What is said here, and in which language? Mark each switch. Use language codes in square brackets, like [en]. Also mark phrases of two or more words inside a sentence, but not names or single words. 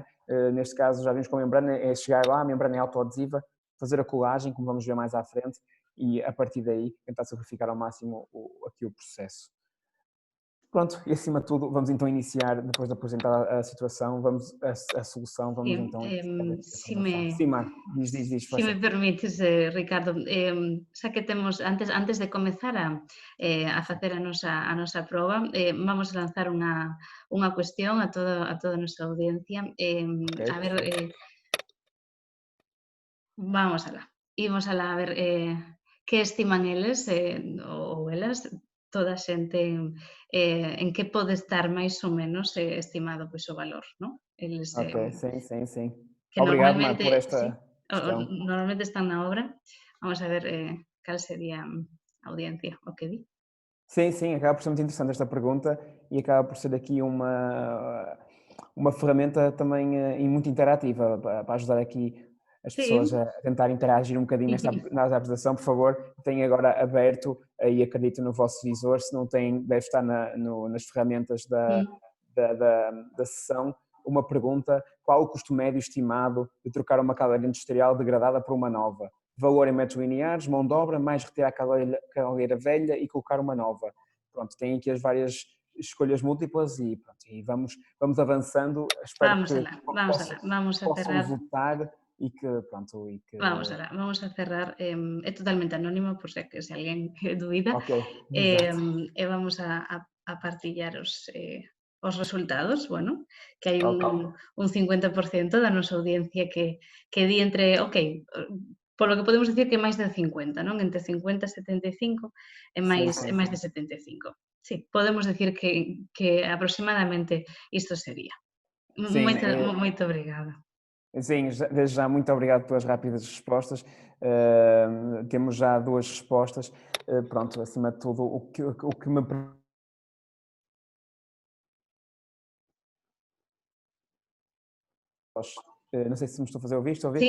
[pt] Neste caso, já vimos com a membrana, é chegar lá, a membrana é autoadesiva, fazer a colagem, como vamos ver mais à frente, e a partir daí tentar simplificar ao máximo aqui o processo. Pronto, e acima de tudo, vamos então iniciar, depois de apresentar a situação, a solução, [gl] Sí, [pt] vamos então iniciar a [gl] si [pt] informação. Sim, Mar, diz, [gl] si me [pt] força. [gl] permites, Ricardo, xa que temos, antes de comezar a facer a nosa proba, vamos a lanzar unha cuestión a toda a nosa audiencia. [pt] Ok, [gl] A ver, [pt] perfeito. vamos alá. [gl] Imos alá a ver que estiman eles ou elas, toda a xente, en que pode estar máis ou menos estimado pois, o valor, non? Eles, [pt] Ok, sim. [gl] que [pt] Obrigado, Mar, [gl] normalmente, [pt] por [gl] sí, [pt] esta questão. [gl] normalmente están na obra. Vamos a ver cal sería a audiencia, o que di. [pt] Sim, acaba por ser muito interessante esta pergunta e acaba por ser aqui uma ferramenta também e muito interativa para ajudar aqui as pessoas [gl] Sí. [pt] a tentar interagir um bocadinho nesta apresentação. Por favor, tenha agora aberto e acredito no vosso visor, se não tem, deve estar nas ferramentas Mm. da sessão, uma pergunta: qual o custo médio estimado de trocar uma cadeira industrial degradada por uma nova? Valor em metros lineares, mão de obra, mais retirar a caldeira velha e colocar uma nova. Pronto, tem aqui as várias escolhas múltiplas e, pronto, e vamos avançando. Espero [gl] Vamos [pt] que [gl] alá, vamos alá. Vamos a [pt] possam [gl] cerrar. [pt] votar e que, pronto, e que... [gl] Vamos alá, vamos a cerrar. É totalmente anónimo, por se alguén dubida. [pt] Ok, exato. [gl] E vamos a partillar os resultados, bueno, que hai [pt] Ok, [gl] un 50% da nosa audiencia que di entre, ok, polo que podemos dicir que é máis de 50, non? Entre 50 e 75 é [pt] Sim, [gl] máis, [pt] sim, [gl] é máis [pt] sim. [gl] de 75. Sí, podemos dicir que aproximadamente isto sería. [pt] Sim, [gl] Moito obrigada. [pt] sim, desde já muito obrigado pelas rápidas respostas. Temos já duas respostas. Pronto, acima de tudo, o que me não sei se me estou a fazer ouvir, estou a ouvir?